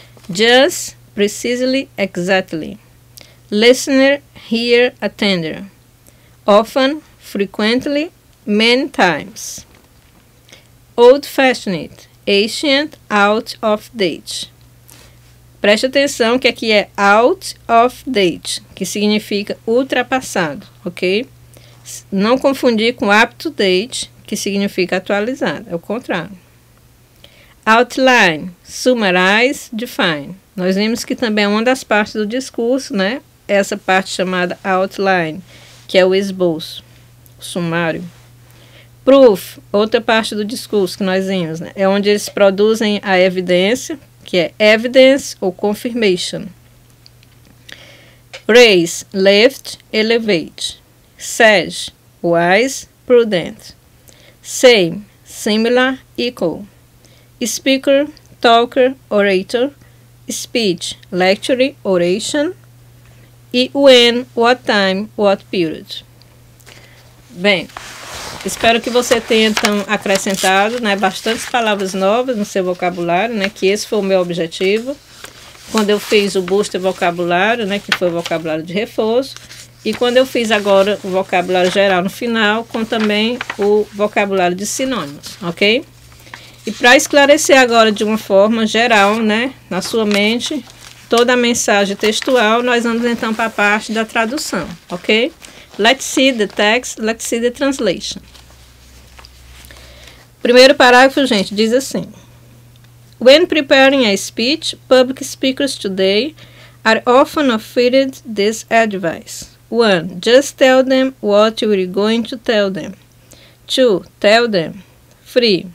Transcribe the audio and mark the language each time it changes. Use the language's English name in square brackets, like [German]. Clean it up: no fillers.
[English] Just, precisely, exactly. Listener, hear, attender. Often, frequently, many times. Old-fashioned, ancient, out of date. [Portuguese] Preste atenção que aqui é out of date, que significa ultrapassado, ok? Não confundir com up to date, que significa atualizado, é o contrário. [English] Outline, summarize, define. [Portuguese] Nós vimos que também é uma das partes do discurso, né? Essa parte chamada outline, que é o esboço, o sumário. Proof, outra parte do discurso que nós vimos, né? É onde eles produzem a evidência, que é evidence ou confirmation. [English] Raise, lift, elevate. Sage, wise, prudent. Same, similar, equal. Speaker, talker, orator. Speech, lecture, oration. E when, what time, what period. [Portuguese] Bem, espero que você tenha então acrescentado, né, bastantes palavras novas no seu vocabulário, né, que esse foi o meu objetivo. Quando eu fiz o booster vocabulário, né, que foi o vocabulário de reforço, e quando eu fiz agora o vocabulário geral no final, com também o vocabulário de sinônimos, ok? E para esclarecer agora de uma forma geral, né, na sua mente, toda a mensagem textual, nós vamos então para a parte da tradução, ok? [English] Let's see the text, let's see the translation. [Portuguese] Primeiro parágrafo, gente, diz assim: [English] When preparing a speech, public speakers today are often offered this advice. 1. Just tell them what you are going to tell them. 2. Tell them. 3.